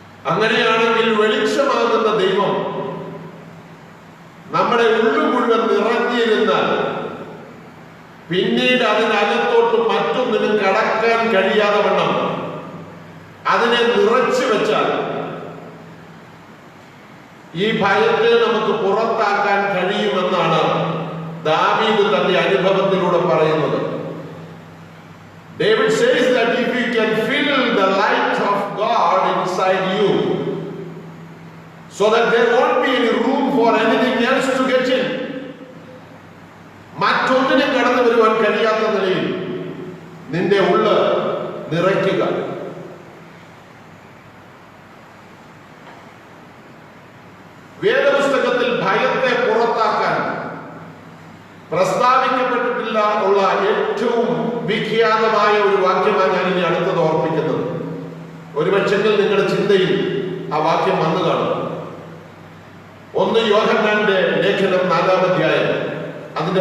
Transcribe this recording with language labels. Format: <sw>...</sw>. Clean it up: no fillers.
<ml>അങ്ങനെയാണെങ്കിൽ വെളിച്ചമാകുന്ന ദൈവം നമ്മുടെ ഉള്ളു മുഴുവൻ നിറഞ്ഞിരുന്നാൽ പിന്നീട് അതിനകത്തോട്ട് മറ്റൊന്നിനും കടക്കാൻ കഴിയാതെ വണ്ണം അതിനെ നിറച്ചു വെച്ചാൽ ഈ ഭയത്തെ നമുക്ക് പുറത്താക്കാൻ കഴിയുമെന്നാണ് ദാവീദ് തന്റെ അനുഭവത്തിലൂടെ പറയുന്നത്.</ml> <en>David says that if you can fill the light of God inside you, so that there won't be any room for anything else to get in,</en> <ml>മറ്റൊന്നിനും കടന്നു വരുവാൻ കഴിയാത്ത നിലയിൽ നിന്റെ ഉള്ള് നിറയ്ക്കുക. വേദപുസ്തകത്തിൽ ഭയത്തെ പുറത്താക്കാൻ പ്രസ്താവിക്കപ്പെട്ടിട്ടില്ല ഉള്ള ഏറ്റവും വിഖ്യാതമായ ഒരു വാക്യമാണ് ഞാൻ ഇനി അടുത്തത് ഓർപ്പിക്കുന്നത്. ഒരു പക്ഷെങ്കിൽ നിങ്ങളുടെ ചിന്തയിൽ ആ വാക്യം വന്നു കാണും. 1 യോഹന്നാന്റെ ലേഖനം 4-ാം അധ്യായം അതിന്റെ</ml>